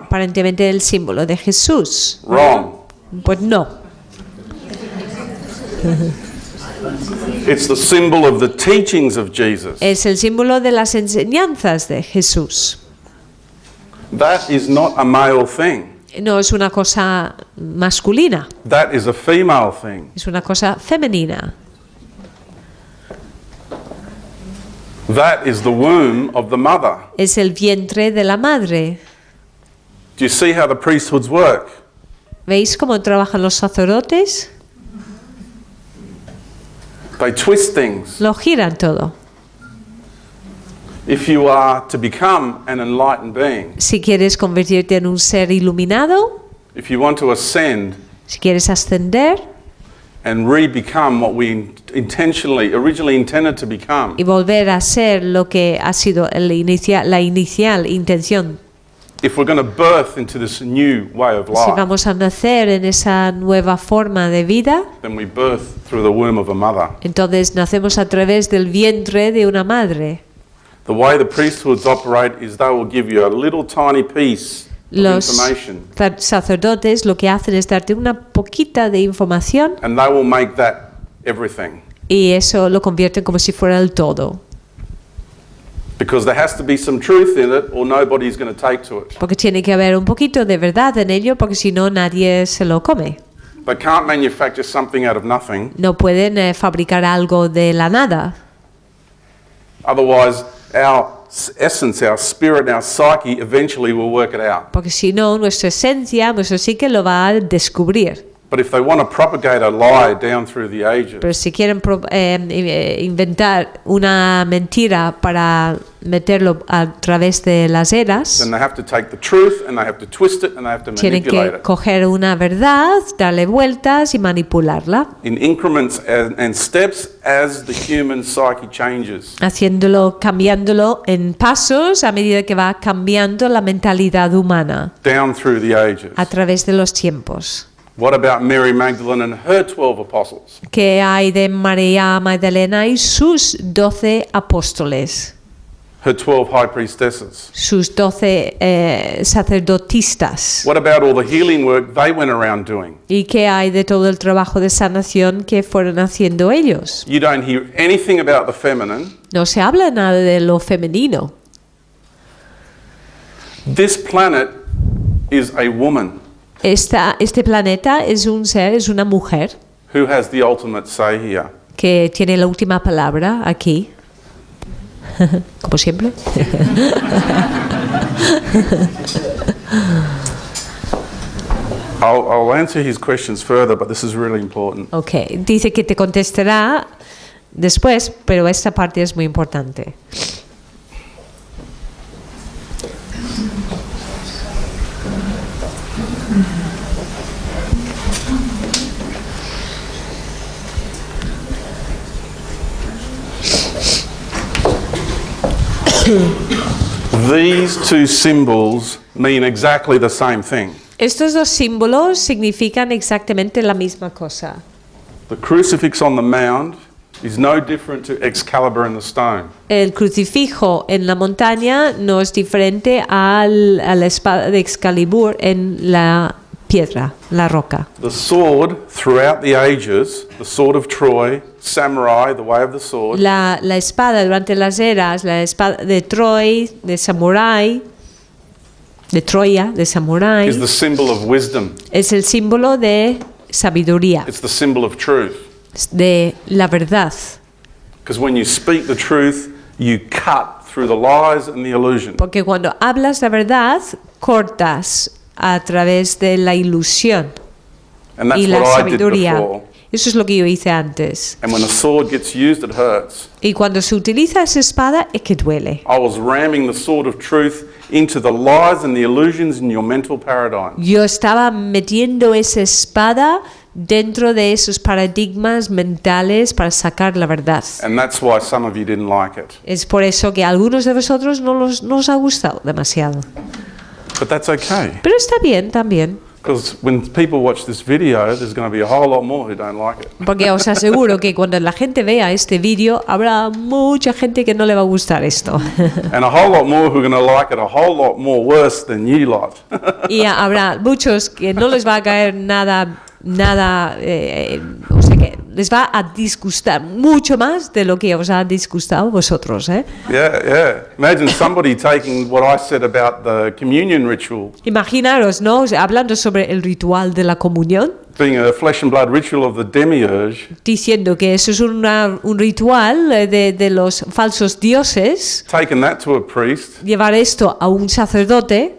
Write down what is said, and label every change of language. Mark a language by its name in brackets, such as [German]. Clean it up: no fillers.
[Spanish] Aparentemente el símbolo de Jesús. [English] Wrong. [Spanish] Pues no. [English] It's the symbol of the teachings of Jesus. [Spanish] Es el símbolo de las enseñanzas de Jesús. [English] That is not a male thing. [Spanish] No es una cosa masculina, [English] That is a female thing. [Spanish] es una cosa femenina. [English] That is the womb of the mother. [Spanish] Es el vientre de la madre. [English] Do you see how the priesthoods work? [Spanish] ¿Veis cómo trabajan los sacerdotes? [English] They twist things. [Spanish] Lo giran todo. [English] If you are to become an enlightened being, [Spanish] Si quieres convertirte en un ser iluminado, [English] if you want to ascend [Spanish] si quieres ascender [English] and re-become what we originally intended to become, [Spanish] y volver a ser lo que ha sido la inicial intención, [English] if we're going to birth into this new way of [Spanish] si [English] life, [Spanish] vamos a nacer en esa nueva forma de vida, [English] then we birth through the womb of a mother. [Spanish] entonces nacemos a través del vientre de una madre. [English] The way the priesthoods operate is they will give you a little tiny piece of [Spanish] Los [English] information, [Spanish] sacerdotes lo que hacen es darte una poquita de información [English] and they will make that everything. [Spanish] y eso lo convierten como si fuera el todo. [English] Because there has to be some truth in it, or nobody's going to take to it. [Spanish] Porque tiene que haber un poquito de verdad en ello, porque si no nadie se lo come. [English] They can't manufacture something out of nothing. [Spanish] No pueden fabricar algo de la nada. [English] Otherwise, our essence, our spirit, our psyche eventually will work it out. [Spanish] Porque si no, nuestra esencia, nuestro psique lo va a descubrir. [English] But if they want to propagate a lie down through the ages, [Spanish] Pero si quieren inventar una mentira para meterlo a través de las eras, [English] then they have to take the truth and they have to twist it and they have to [Spanish] tienen [English] manipulate [Spanish] que [English] it [Spanish] coger una verdad, darle vueltas y manipularla, [English] in increments and steps as the human psyche changes. [Spanish] cambiándolo en pasos a medida que va cambiando la mentalidad humana [English] Down through the ages. [Spanish] a través de los tiempos. [English] What about Mary Magdalene and her 12 apostles? [Spanish] ¿Qué hay de María Magdalena y sus 12 apóstoles? [English] Her 12 high priestesses? [Spanish] Sus 12 sacerdotistas. [English] What about all the healing work they went around doing? [Spanish] ¿Y qué hay de todo el trabajo de sanación que fueron haciendo ellos? [English] You don't hear anything about the feminine. [Spanish] No se habla nada de lo femenino. [English] This planet is a woman [Spanish] Este planeta es un ser, es una mujer [English] who has the ultimate say here. [Spanish] que tiene la última palabra aquí. Como siempre. [English] I'll answer his questions further, but this is really important. [Spanish] Ok, dice que te contestará después, pero esta parte es muy importante. [English] These two symbols mean exactly the same thing. [Spanish] Estos dos símbolos significan exactamente la misma cosa. [English] The crucifix on the mound is no different to Excalibur in the stone. [Spanish] El crucifijo en la montaña no es diferente a la espada de Excalibur en la piedra, la roca. [English] The sword throughout the ages, the sword of Troy, samurai, the way of the sword, [Spanish] La espada durante las eras, la espada de Troy, de samurái, de Troya, de samurái, [English] is the symbol of wisdom. [Spanish] es el símbolo de sabiduría, [English] It's the symbol of truth. [Spanish] de la verdad. [English] Because when you speak the truth, you cut through the lies and the illusion. [Spanish] Porque cuando hablas la verdad, cortas a través de la ilusión [English] And that's [Spanish] y la [English] what I did [Spanish] sabiduría. [English] before. [Spanish] Eso es lo que yo hice antes. [English] And when a sword gets used, it hurts. [Spanish] Y cuando se utiliza esa espada es que duele. [English] I was ramming the sword of truth into the lies and the illusions in your mental paradigm. [Spanish] Yo estaba metiendo esa espada dentro de esos paradigmas mentales para sacar la verdad. [English] And that's why some of you didn't like it. [Spanish] Es por eso que a algunos de vosotros no os ha gustado demasiado. [English] But that's okay. [Spanish] Pero está bien también. [English] Because when people watch this video, there's going to be a whole lot more who don't like it. [Spanish] Porque os aseguro que cuando la gente vea este vídeo, habrá mucha gente que no le va a gustar esto. [English] And a whole lot more who are going to like it a whole lot more worse than you lot. [Spanish] Y habrá muchos que no les va a caer nada, o sea que les va a disgustar mucho más de lo que os ha disgustado vosotros, ¿eh? [English] Yeah. Imagine somebody taking what I said about the communion ritual, [Spanish] Imaginaros, ¿no? Hablando sobre el ritual de la comunión, [English] being a flesh and blood ritual of the demiurge, [Spanish] diciendo que eso es un ritual de los falsos dioses, [English] taking that to a priest. [Spanish] llevar esto a un sacerdote.